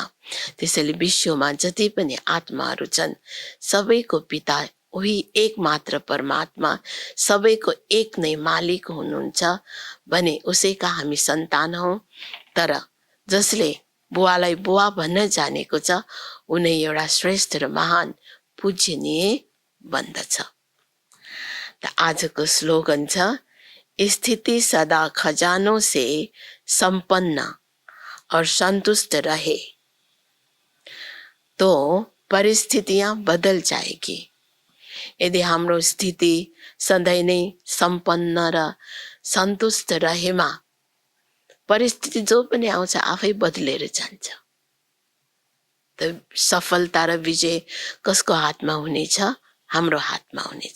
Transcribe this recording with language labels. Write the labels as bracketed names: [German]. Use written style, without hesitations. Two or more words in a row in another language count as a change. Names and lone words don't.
[Nepali] त्यसैले विश्वमा जति पनि आत्माहरू छन् सबैको पिता उही एक मात्र परमात्मा, सबैको एक नै मालिक हुनुहुन्छ भने उसैका हामी सन्तान हौ। तर जसले बुवालाई बुवा भन्न जानेको छ उनी एउटा श्रेष्ठ र महान पूजनीय बन्दछ। त आजको स्लोगन छ, [Hindi] स्थिति सदा खजानों से संपन्न और संतुष्ट रहे तो परिस्थितियां बदल जाएगी। [Nepali] यदि हाम्रो स्थिति सधैँ नै सम्पन्न र सन्तुष्ट रहेमा परिस्थिति जो पनि आउँछ आफै बदलेर जान्छ। त सफलता र विजय कसको हातमा हुनेछ? हाम्रो हातमा हुनेछ।